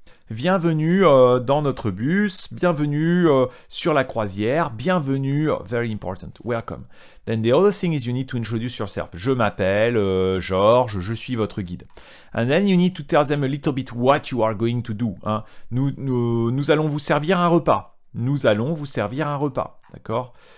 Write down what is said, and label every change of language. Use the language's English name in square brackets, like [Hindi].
[French] bienvenue dans notre bus, bienvenue sur la croisière, bienvenue, very important, welcome. [English] Then the other thing is you need to introduce yourself. [French] Je m'appelle Georges, je suis votre guide. [English] And then you need to tell them a little bit what you are going to do. Hein. [French] Nous allons vous servir un repas. Nous allons vous servir un repas, d'accord?